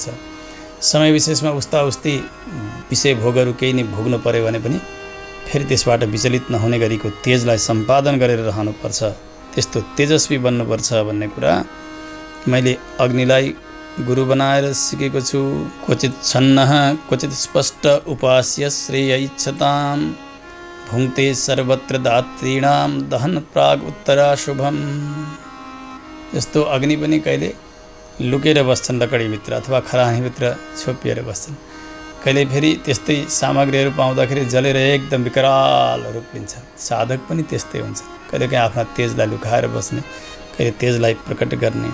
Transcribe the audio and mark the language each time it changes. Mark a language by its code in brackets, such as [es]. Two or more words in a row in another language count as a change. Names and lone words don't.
[ne] समय विशेषमा उस्ता उस्ती विषय भोगहरू केही नै भोग्नु पर्यो भने पनि फेरि त्यसबाट विचलित नहुने गरीको तेजलाई सम्पादन गरेर रहनुपर्छ, त्यस्तो तेजस्वी बन्नुपर्छ भन्ने कुरा मैले अग्निलाई गुरु बनाएर सिकेको छु। [sa] क्वचित छन्नः क्वचित स्पष्ट उपास्य श्रेयैच्छताम् भुङ्क्ते सर्वत्र दातॄणां दहन प्राग उत्तराशुभम्। [ne] जस्तो अग्नि पनि कहिले लुकेर बस्छन् लकडीभित्र अथवा खरानीभित्र छोपिएर बस्छन्, कहिले फेरि त्यस्तै सामग्रीहरू पाउँदाखेरि जलेर एकदम विकराल रूप लिन्छन्। साधक पनि त्यस्तै हुन्छ, कहिलेकाहीँ आफ्ना तेजलाई लुकाएर बस्ने, कहिले तेजलाई प्रकट गर्ने।